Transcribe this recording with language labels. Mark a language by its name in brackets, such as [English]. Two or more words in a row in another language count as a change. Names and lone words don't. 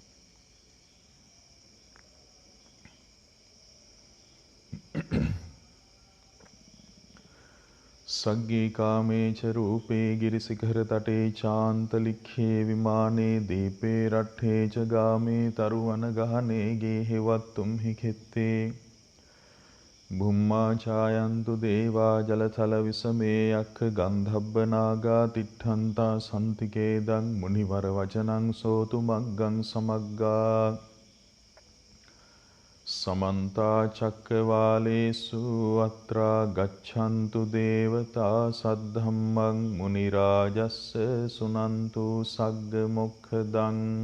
[Pali] සග්ගී කාමේච රූපේ ගිරිසිඛර තටේ චාන්තලික්ඛේ විමානේ දීපේ රට්ඨේ ච ගාමේ තරුවන ගහනේ ගේ හෙවත්තුම් හිකෙත්තේ බුම්මා ඡායන්තු දේවා ජලතල විසමේ යක්ඛ ගන්ධබ්බ නාගා තිට්ඨන්තා සම්තිකේදං මුනිවර වචනං සෝතු මග්ගං සමග්ගා. සමන්තා චක්කවාලේසු අත්‍රා ගච්ඡන්තු දේවතා සද්ධම්මං මුනි රාජස්ස සුනන්තු සග්ග මොක්ඛදං.